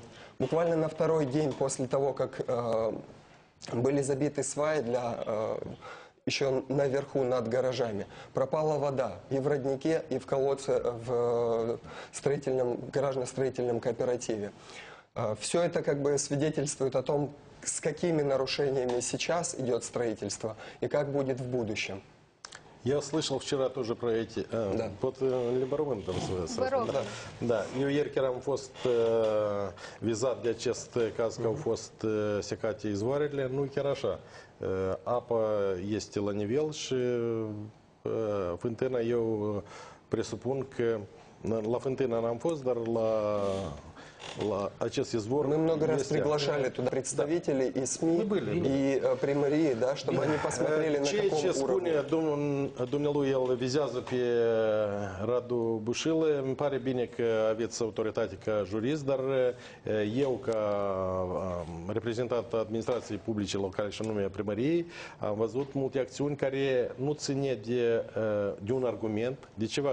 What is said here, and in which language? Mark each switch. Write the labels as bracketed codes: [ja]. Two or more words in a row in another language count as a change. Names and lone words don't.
[ru] Буквально на второй день после того, как были забиты сваи еще наверху над гаражами, пропала вода и в роднике, и в колодце в гаражно-строительном кооперативе. Все это как бы свидетельствует о том, с какими нарушениями сейчас идет строительство и как будет в будущем. Я слышал вчера тоже про эти... Под Liberământ, da. [ro] Eu ieri chiar am fost vizat de acest caz că au fost secate izvoarele, nu chiar așa. Apa este la nivel și fântâna, eu presupun că la fântână n-am fost, dar la la acest izvor. [ru] Мы много раз приглашали туда представителей и СМИ, и примарии, да, чтобы они посмотрели, на каком уровне. [ro] Ce spune dumnealui, el vizează pe Radu Bușilă. Îmi pare bine că aveți autoritate ca jurist, dar eu, ca reprezentant administrației publice locale și anume primăriei, am văzut multe acțiuni care nu ține de un argument, de ceva.